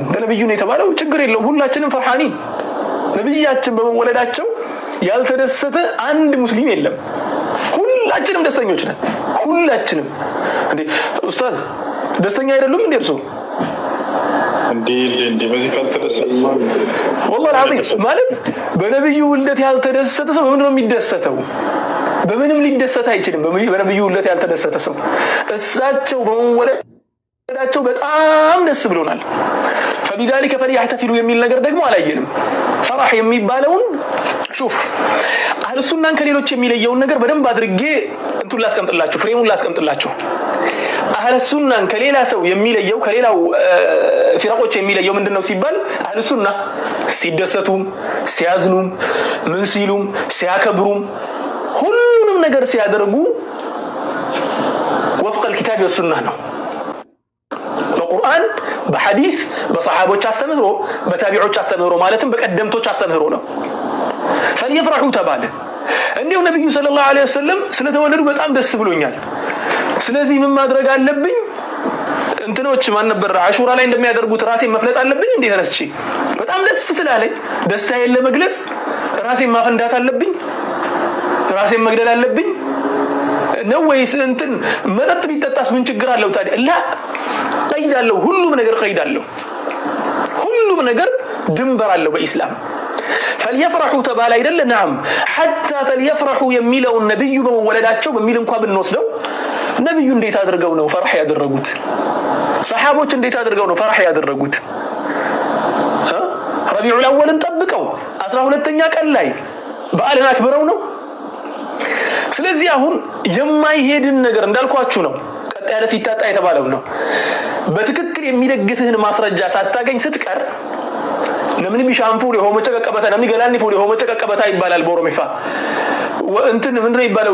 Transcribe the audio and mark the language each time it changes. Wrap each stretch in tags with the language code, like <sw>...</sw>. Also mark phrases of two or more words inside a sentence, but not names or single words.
<am>ለነብዩ ነው የተባለው ችግር የለውም። ሁላችንም ፈርሃኒን ነብያችን በመወለዳቸው ያልተደሰተ አንድ ሙስሊም የለም። ሁላችንም ደስተኞች ነን። ሁላችንም እንዴ ኡስታዝ ደስተኛ አይደሉም እንዴ እርሶ? እንዴ በዚህ ካልተደሰተ</am> <ar>والله العظيم</ar> <am>ማለት በነብዩ ውልደት ያልተደሰተ ሰው ምንድነው የሚደሰተው? በምንም ሊደሰት አይችልም። በነብዩ ውልደት ያልተደሰተ ሰው እሳቸው በመወለዳቸው በጣም ደስ ብሎናል። فبذلك فليحتفلوا የሚል ነገር ደግሞ አላየንም። ፈራህ የሚባለውን ሹፍ አህለ ሱናን ከሌሎች የሚለየውን ነገር በደንብ አድርጌ እንቱን ላስቀምጥላችሁ፣ ፍሬሙን ላስቀምጥላችሁ። አህለ ሱናን ከሌላ ሰው የሚለየው ከሌላው ፊራቆች የሚለየው ምንድነው ሲባል አህለ ሱና ሲደሰቱም ሲያዝኑም ምን ሲሉም ሲያከብሩም ሁሉንም ነገር ሲያደርጉ ወፍቀ</am> <ar>الكتاب والسنة</ar> <am>ነው። በቁርአን በሐዲስ በሰሃቦች አስተምህሮ በታቢዖች አስተምህሮ ማለትም በቀደምቶች አስተምህሮ ነው። ፈሊየፍረሑ ተባለ። እንዲሁ ነብዩ</am> <ar>صلى الله عليه وسلم</ar> <am>ስለተወለዱ በጣም ደስ ብሎኛል። ስለዚህ ምን ማድረግ አለብኝ? እንትኖች ማን ነበር አሹራ ላይ እንደሚያደርጉት ራሴን መፍለጥ አለብኝ እንዴ? ተነስቼ በጣም ደስ ስላለኝ ደስታዬን ለመግለጽ ራሴን ማፈንዳት አለብኝ? ራሴን መግደል አለብኝ ነው ወይስ እንትን መጠጥ ቢጠጣስ ምን ችግር አለው ታዲያ? ላ ቀይድ አለው። ሁሉም ነገር ቀይድ አለው። ሁሉም ነገር ድንበር አለው በኢስላም። فليفرحوا ተባለ አይደለ?</am> <ar>نعم حتى فليفرحوا</ar> <am>የሚለውን ነብዩ በመወለዳቸው በሚል እንኳን ብንወስደው ነብዩ እንዴት አድርገው ነው ፈርህ ያደረጉት? ሰሃቦች እንዴት አድርገው ነው ፈርህ ያደረጉት? ረቢዑል አወልን ጠብቀው 12ኛ ቀን ላይ በዓልን አክብረው ነው። ስለዚህ አሁን የማይሄድን ነገር እንዳልኳችሁ ነው። ቀጥ ያለ ሲታጣ የተባለው ነው። በትክክል የሚደግፍህን ማስረጃ ሳታገኝ ስትቀር ለምን ቢሻንፉ ለሆመ ጨቀቀበታ ለምን ገላኒ ፉ ለሆመ ጨቀቀበታ ይባላል። በኦሮሚፋ እንትን ምንድነው ይባላል?</am>